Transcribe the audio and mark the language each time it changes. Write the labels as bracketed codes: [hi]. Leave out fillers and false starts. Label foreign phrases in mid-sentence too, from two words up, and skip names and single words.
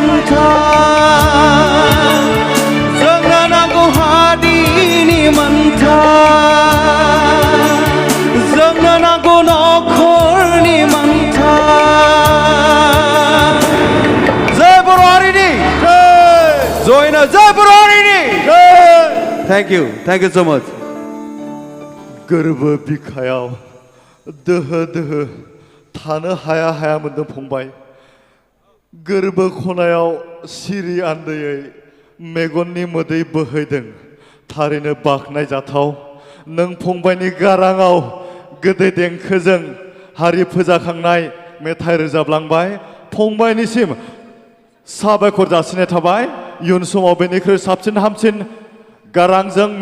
[brx] मोन्थाय जोंनो नांगौ हारिनि मोन्थाय जोंनो नांगौ नखरनि मोन्थाय जय बर' हारिनि जयना जय बर' हारिनि [en] thank you so much [brx] गोरबो बिखायाव दोहो दोहो थानो हाया हाया मोनदों फंबाय गोरबो खनायाव सिरि आन्दैयै मेगननि मोदै बोहैदों थारैनो बाख्नायजाथाव नों फंबायनि गाराङाव गोदै देंखोजों हारि फोजाखांनाय मेथाइ रोजाबलांबाय फंबायनिसिम साबायखर जासिनाय थाबाय इयुन समाव बेनिख्रुइ साबसिन हामसिन गारांजों